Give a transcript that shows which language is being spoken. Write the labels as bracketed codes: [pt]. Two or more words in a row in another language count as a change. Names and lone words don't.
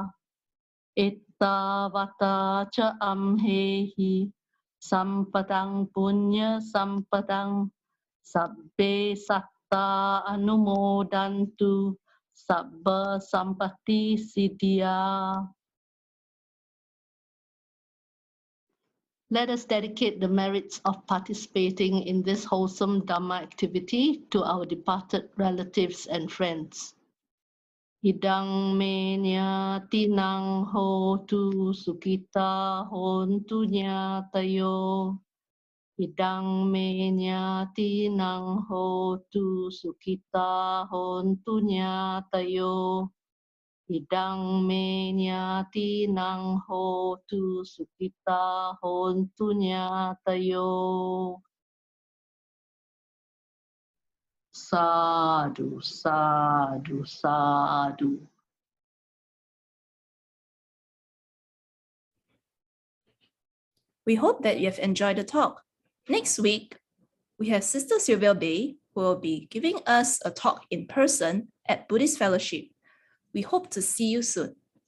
[pi] Etta vata cha amhehi sampadang punya sampadang sabbe satta anumodantu sabba sampati siddhya. [en] Let us dedicate the merits of participating in this wholesome Dhamma activity to our departed relatives and friends. [pi] Idang me nyati nang hotu sukita hontu nyatayo. Idang me nyati nang hotu sukita hontu nyatayo. Idang me nyati nang hotu sukita hontu nyatayo. Sadhu, sadhu, sadhu. [en] We hope that you have enjoyed the talk. Next week, we have Sister Sylvia Bay, who will be giving us a talk in person at Buddhist Fellowship. We hope to see you soon.